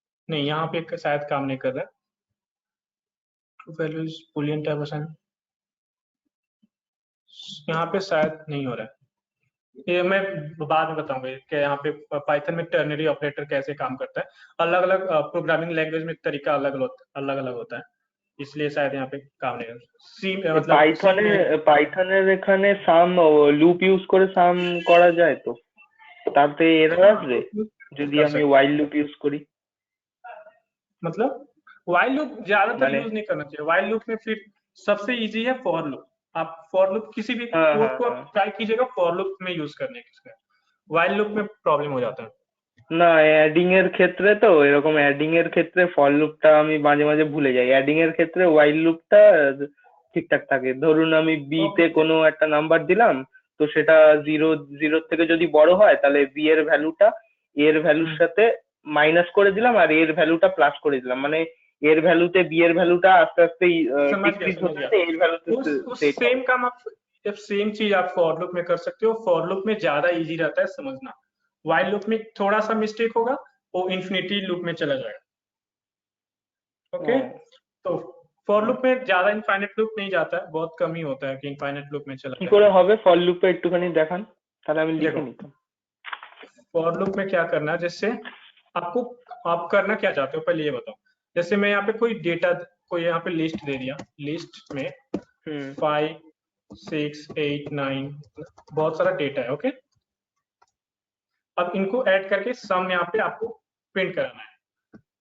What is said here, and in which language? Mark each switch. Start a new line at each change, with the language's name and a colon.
Hindi: नहीं यहाँ पे शायद काम नहीं कर रहा है। True value is Boolean type assign, यहाँ पे शायद नहीं हो रहा है। ये मैं बाद में बताऊंगा कि यहाँ पे पाइथन में टर्नरी ऑपरेटर कैसे काम करता है। अलग अलग प्रोग्रामिंग लैंग्वेज में तरीका अलग अलग होता है, इसलिए शायद यहाँ पे काम नहीं सी मतलब
Bangla: পাইথনের এখানে সাম লুপ ইউজ করে সাম করা যায়, তো তাতে এরর আসবে যদি আমি while লুপ ইউজ করি।
Hindi: मतलब while लूप ज्यादातर यूज नहीं करना चाहिए। while लूप में फिर सबसे इजी है फॉर लूप। आप फॉर लूप किसी भी कोड को ट्राई कीजिएगा फॉर लूप में यूज करने के, while लूप में प्रॉब्लम हो जाता है।
Bangla: না অ্যাডিং এর ক্ষেত্রে তো এরকম অ্যাডিং এর ক্ষেত্রে ফর লুপটা আমি মাঝে মাঝে ভুলে যাই, অ্যাডিং এর ক্ষেত্রে while লুপটা ঠিকঠাক থাকে। ধরুন আমি বি তে কোনো একটা নাম্বার দিলাম, তো সেটা 0 থেকে যদি বড় হয় তাহলে বি এর ভ্যালুটা এর ভ্যালুর সাথে মাইনাস করে দিলাম আর এর ভ্যালুটা প্লাস করে দিলাম, মানে এর ভ্যালুতে বি এর ভ্যালুটা আস্তে আস্তে ডিক্রিজ হচ্ছে, এর ভ্যালুতে
Hindi: सेम काम आप सेम चीज आप फॉर लूप में कर सकते हो। फॉर लूप में ज्यादा इजी रहता है समझना, while लूप में थोड़ा सा मिस्टेक होगा वो इन्फिनिटी लूप में चला जाएगा। ओके तो फॉर लूप में ज्यादा इनफाइनाइट लूप नहीं जाता है, बहुत कम ही होता है कि इनफाइनाइट लूप में चला
Bangla: কি করে হবে ফর লুপে একটুখানি দেখান তাহলে আমি লিখে নিতাম।
Hindi: फॉर लूप में क्या करना, जैसे आपको आप करना क्या चाहते हो पहले ये बताओ। जैसे मैं यहाँ पे कोई डेटा आपको यहाँ पे लिस्ट दे दिया, लिस्ट में 5 6 8 9 बहुत सारा डेटा है। ओके, अब इनको ऐड करके सम यहाँ पे आपको प्रिंट कराना है।